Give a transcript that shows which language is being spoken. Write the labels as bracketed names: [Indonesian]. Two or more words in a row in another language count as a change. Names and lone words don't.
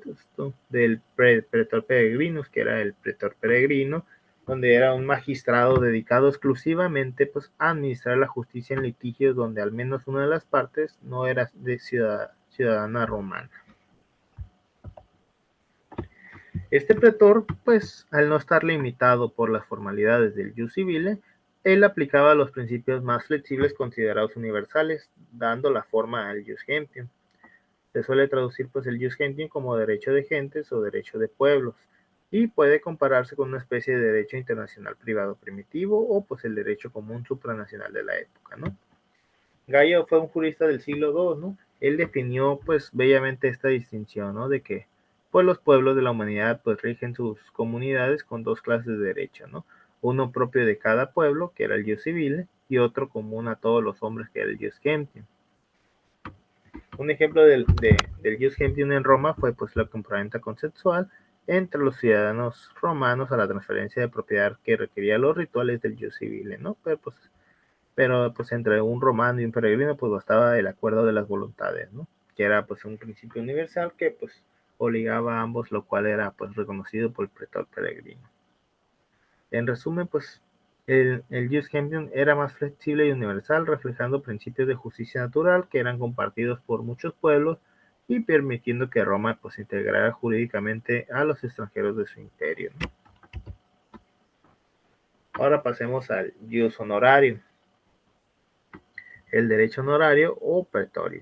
[Spanish] del pretor peregrinus, que era el pretor peregrino, donde era un magistrado dedicado exclusivamente pues, a administrar la justicia en litigios donde al menos una de las partes no era de ciudadana romana. Este pretor, pues, al no estar limitado por las formalidades del [Latin] jus civile, [Spanish] él aplicaba los principios más flexibles considerados universales, dando la forma al [Latin] jus gentium. [Spanish] Se suele traducir pues el [Latin] jus gentium [Spanish] como derecho de gentes o derecho de pueblos, y puede compararse con una especie de derecho internacional privado primitivo o pues el derecho común supranacional de la época, ¿no? Gallo fue un jurista del siglo II, ¿no? Él definió pues bellamente esta distinción, ¿no? De que pues los pueblos de la humanidad pues rigen sus comunidades con dos clases de derecho, ¿no? Uno propio de cada pueblo, que era el [Latin] jus civile, [Spanish] y otro común a todos los hombres, que era el [Latin] jus gentium. [Spanish] Un ejemplo del [Latin] jus gentium [Spanish] en Roma fue pues la compraventa consensual entre los ciudadanos romanos a la transferencia de propiedad que requería los rituales del [Latin] jus civile, [Spanish] ¿no? Pero pues entre un romano y un peregrino pues bastaba el acuerdo de las voluntades, ¿no? Que era pues un principio universal que pues obligaba a ambos, lo cual era pues reconocido por el pretor peregrino. En resumen, pues el [Latin] jus gentium [Spanish] era más flexible y universal, reflejando principios de justicia natural que eran compartidos por muchos pueblos y permitiendo que Roma pues integrara jurídicamente a los extranjeros de su imperio, ¿no? Ahora pasemos al [Latin] jus honorarium, [Spanish] el derecho honorario o pretorio.